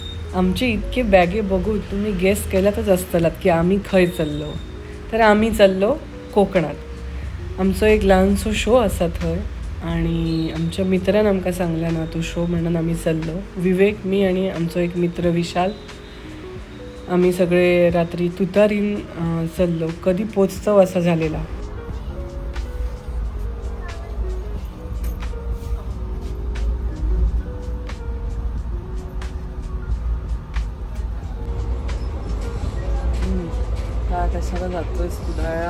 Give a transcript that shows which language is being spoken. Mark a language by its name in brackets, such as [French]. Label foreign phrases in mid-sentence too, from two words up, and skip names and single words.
[Marathi] आमचे इतके बॅगे बघून तुम्ही गेस केलातच आसतलात की आम्ही खंय चल्लो. तर आम्ही चल्लो कोकणात. आमचो एक ल्हानसो शो आसा थंय आणि आमच्या मित्रान आमकां सांगला ना तो शो म्हणून आम्ही चल्लो. विवेक, मी आणि आमचो एक मित्र विशाल आम्ही सगळे रात्री तुतारीन चल्लो. कधी पोचतो असा झालेला. का कशाला जातोय कुडाळला?